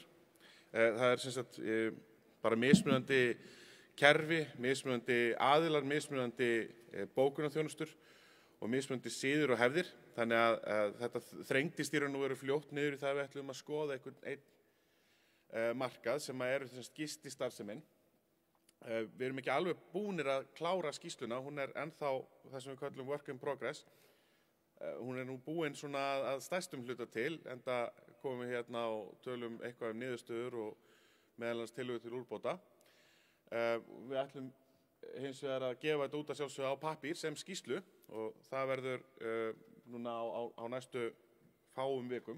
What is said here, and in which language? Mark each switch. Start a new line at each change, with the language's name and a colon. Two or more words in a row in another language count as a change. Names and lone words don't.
Icelandic: Það er sem sagt bara mismunandi kerfi, mismunandi aðilar, mismunandi bókunarþjónustur og mismunandi siður og hefðir. Þannig að þetta þrengdist í raun og veru fljótt niður í það við ætlum að skoða einn markað sem eru gististarfsemin. Við erum ekki alveg búnir að klára skýrsluna, hún ennþá það sem við kallum
English: work in progress.
Icelandic: Hún nú búin svona að stærstum hluta til, enda komum við hérna og tölum eitthvað niðurstöður og meðal annars tillögur til úrbóta. Við ætlum hins vegar að gefa þetta út að sjálfsögðu á pappír sem skýrslu og það verður núna á næstu fáum vikum.